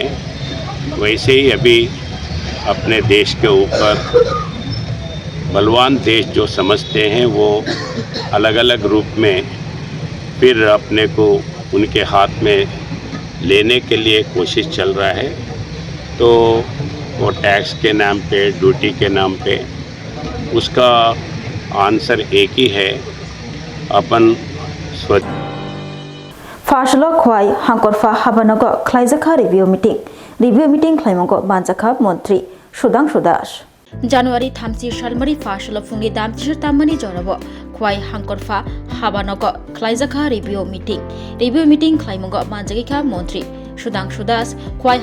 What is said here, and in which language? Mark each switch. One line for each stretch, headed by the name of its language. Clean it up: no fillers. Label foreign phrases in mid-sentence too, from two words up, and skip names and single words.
Hindi: वैसे ही अभी अपने देश के ऊपर बलवान देश जो समझते हैं वो अलग अलग रूप में फिर अपने को उनके हाथ में लेने के लिए कोशिश चल रहा है। तो वो टैक्स के नाम पे, ड्यूटी के नाम पे, उसका आंसर एक ही है, अपन स्वच्छ
Kok Borok: Fashalo Khwai Hangkorfa Habanogo Klaijakha
English: Review Meeting
Kok Borok: Klaimongo Banjakha Montri Swrangchati Das January 30 Shalmari Fashalo Fungi Dam Tamani Jorabo Khwai Hangkorfa Habanogo Klaijakha
English: Review Meeting
Kok Borok: Klaimongo Banjakha Montri Swrangchati Das Khwai